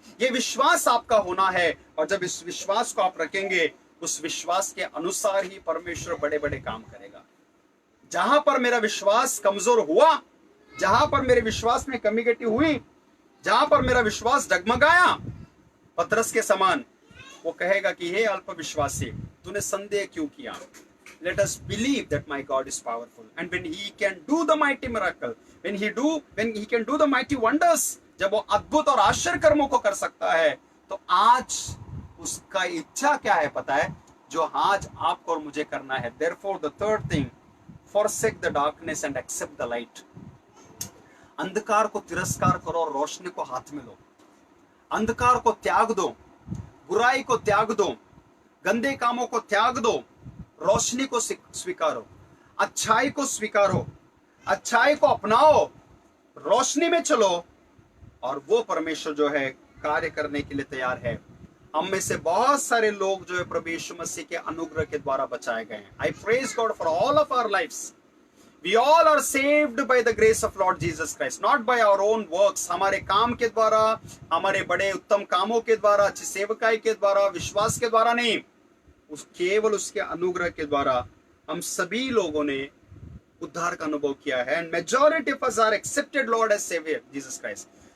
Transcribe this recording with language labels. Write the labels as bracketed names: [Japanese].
[Hindi] ये विश्वास आपका होना है, और जब इस विश्वास को आप रखेंगे, उस विश्वास के अनुसार ही परमेश्वर बड़े बड़े काम करेगा। जहां पर मेरा विश्वास कमजोर हुआ, जहां पर मेरे विश्वास में कमी गटी हुई, जहां पर मेरा विश्वास डगमगाया, पतरस के समान, वो कहेगा कि हे अल्प विश्वासी, तूने संदेह क्यों किया? [English] Let us believe that my God is powerful, and when he can do the mighty miracle, when he can do the mighty wonders, [Hindi] जब वो अद्भुत और आश्चर्य कर्मों को कर सकता है, तो आज उसका इच्छा क्या है पता है? जो आज आपको और मुझे करना है। [English] Therefore the third thing, forsake the darkness and accept the light. [Hindi] अंधकार को तिरस्कार करो और रोशनी को हाथ में लो। अंधकार को त्याग दो, बुराई को त्याग दो, गंदे कामों को त्याग दो, रोशनी को स्वीकारो, अच्छाई को स्वीकारो, अच्छाई को अपनाओ, रोशनी में चलो, और वो परमेश्वर जो है कार्य करने के लिए तैयार है। हम में से बहुत सारे लोग जो है प्रभु यीशु मसीह के अनुग्रह के द्वारा बचाए गए हैं। [English] I praise God for all of our lifes. We all are saved by the grace of Lord Jesus Christ, not by our own works. [Hindi] हमारे काम के द्वारा, हमारे बड़े उत्तम कामों के द्वारा, अच्छी सेवकाई के द्वारा, विश्वास के द्वारा नहीं, केवल उसके अनुग्रह के द्वारा हम सभी लोगों ने उद्धार का अनुभव किया है। [English] And majority of us are accepted Lord as saviour Jesus Christ.